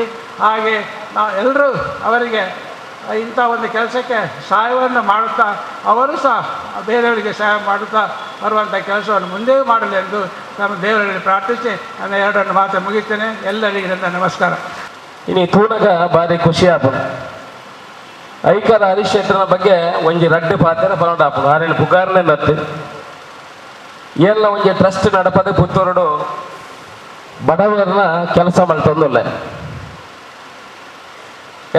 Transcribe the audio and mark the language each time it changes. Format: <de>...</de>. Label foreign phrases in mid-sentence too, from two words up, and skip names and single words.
<kn>ಹಾಗೆ ನಾವು ಎಲ್ಲರೂ ಅವರಿಗೆ ಇಂಥ ಒಂದು ಕೆಲಸಕ್ಕೆ ಸಹಾಯವನ್ನು ಮಾಡುತ್ತಾ ಅವರು ಸಹ ಬೇರೆಯವರಿಗೆ ಸಹಾಯ ಮಾಡುತ್ತಾ ಬರುವಂಥ ಕೆಲಸವನ್ನು ಮುಂದೆಯೂ ಮಾಡಲಿ ಎಂದು ನಮ್ಮ ದೇವರಲ್ಲಿ ಪ್ರಾರ್ಥಿಸಿ ನನ್ನ ಎರಡನ್ನು ಮಾತು ಮುಗಿಸ್ತೇನೆ. ಎಲ್ಲರಿಗೆ ನನ್ನ ನಮಸ್ಕಾರ.</kn> <tcy>ಇನ್ನು ತೂನಗ ಭಾರಿ ಖುಷಿ ಆಪುಡು. ಐಕರ ಹರೀಶ್ ಶೆಟ್ಟರ ಬಗ್ಗೆ ಒಂಜಿ ರಡ್ಡು ಪಾತ್ರ ಪನೋಡಾಪುಡು ಆರೇನು ಪುಗಾರನೇ ನತ್ತು ಎಲ್ಲ ಒಂಜಿ ಟ್ರಸ್ಟ್ ನಡಪದೆ ಪುತ್ತೂರುಡು ಬಡವರನ್ನ ಕೆಲಸ ಮಲ್ತೊಂದುಲ್ಲೆ.</tcy>